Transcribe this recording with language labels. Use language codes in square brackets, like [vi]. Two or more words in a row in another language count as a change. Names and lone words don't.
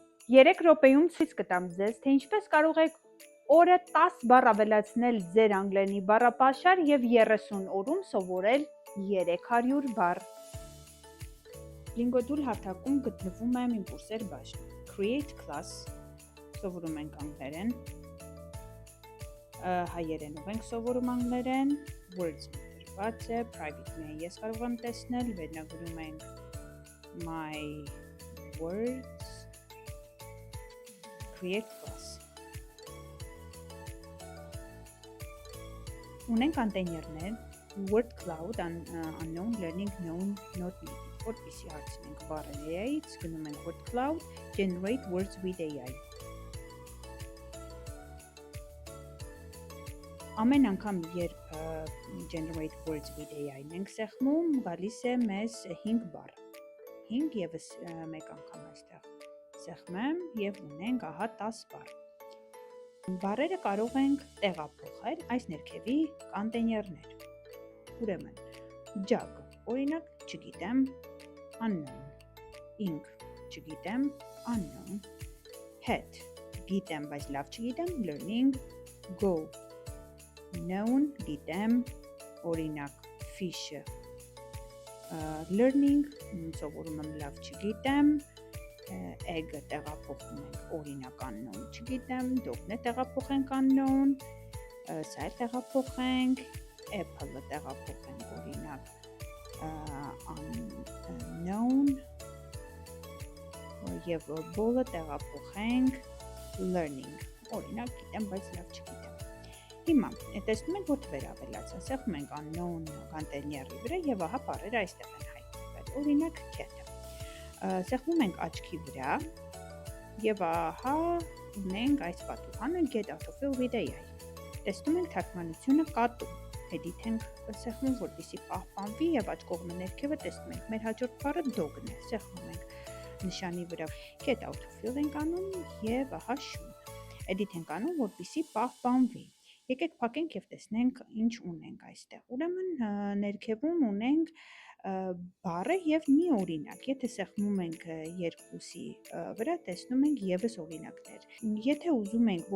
[hy] 3 րոպեում ցույց կտամ ձեզ, թե ինչպես կարող եք օրը 10 բառ ավելացնել ձեր անգլերենի բառապաշար և 30 օրում սովորել 300 բառ։ Lingodoodle հարթակում գտնվում է իմպուլսեր բաժնում։ [en] Create class, [hy] սովորում ենք անգլերեն, հայերենով ենք սովորում անգլերեն, words դրված է, private միայն ես կարող եմ տեսնել, վերնագրում ենք [en] my words, create class։ [hy] Ունենք կոնտեյներներ, [en] word cloud, unknown, learning, known, not needed, [hy] որպեսզի հարցնենք բառեր AI-ից, գնում ենք [en] word cloud, generate words with AI։ [hy] Ամեն անգամ, երբ [en] generate words with AI- [hy] ն ենք սեղմում, գալիս է մեզ 5 բառ։ 5 եւս մեկ անգամ այստեղ սեղմեմ եւ ունենք ահա 10 բառ։ Բառերը կարող ենք տեղափոխել այս ներքևի կոնտեյներներ։ Ուրեմն, jug, օրինակ, չգիտեմ, [en] unknown, ink, չգիտեմ, unknown, hat, [hy] գիտեմ, բայց լավ չգիտեմ, [en] learning, go, known, [hy] գիտեմ, օրինակ, [en] fish, learning, [hy] սովորում եմ լավ չգիտեմ, egg տեղափոխում ենք օրինակ unknown չգիտեմ, dog-ն տեղափոխենք unknown, սա էլ տեղափոխենք, apple-ը տեղափոխենք օրինակ unknown եւ ball-ը տեղափոխենք learning, օրինակ գիտեմ, բայց լավ չգիտեմ։ Հիմա տեսնում ենք, որ թվեր ավելացան, սեղմում ենք unknown կոնտեյների վրա եւ ահա բառերը այստեղ են հայտնվել, օրինակ cat։ Սեղմում ենք աչքի վրա և ահա ունենք այս պատուհանը get [en] out of fill with AI։ [hy] Տեսնում ենք թարգմանությունը կատու, edit ենք սեղմում, որպեսզի պահպանվի և աջ կողմը ներքևը տեսնում ենք մեր հաջորդ բառը dog-ն է, սեղմում ենք նշանի վրա get [en] out of fill [hy] ենք անում և ահա շուն, edit ենք անում, որպեսզի պահպանվի։ Եկեք փակենք և տեսնենք ինչ ունենք այստեղ։ Ուրեմն ներքևում ունենք բառը եւ մի օրինակ։ Եթե սեղմում ենք երկուսի վրա, տեսնում ենք եւս օրինակներ։ Եթե ուզում ենք,